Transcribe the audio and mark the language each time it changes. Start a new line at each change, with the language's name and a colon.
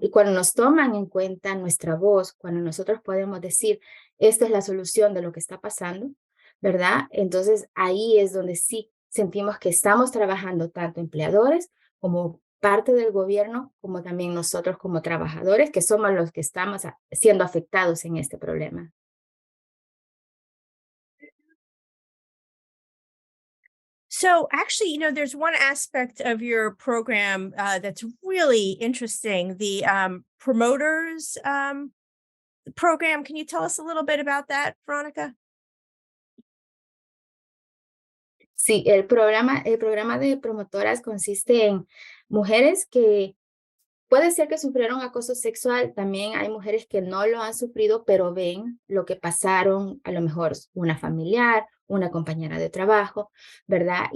Spanish: Y cuando nos toman en cuenta nuestra voz, cuando nosotros podemos decir, esta es la solución de lo que está pasando, ¿verdad? Entonces ahí es donde sí sentimos que estamos trabajando tanto empleadores como parte del gobierno, como también nosotros como trabajadores, que somos los que estamos siendo afectados en este problema.
English: So actually, there's one aspect of your program that's really interesting, the promoters program. Can you tell us a little bit about that, Veronica?
Spanish: Sí, el programa de promotoras consiste en mujeres que puede ser que sufrieron acoso sexual, también hay mujeres que no lo han sufrido, pero ven lo que pasaron, a lo mejor una familiar, una compañera de trabajo, ¿verdad?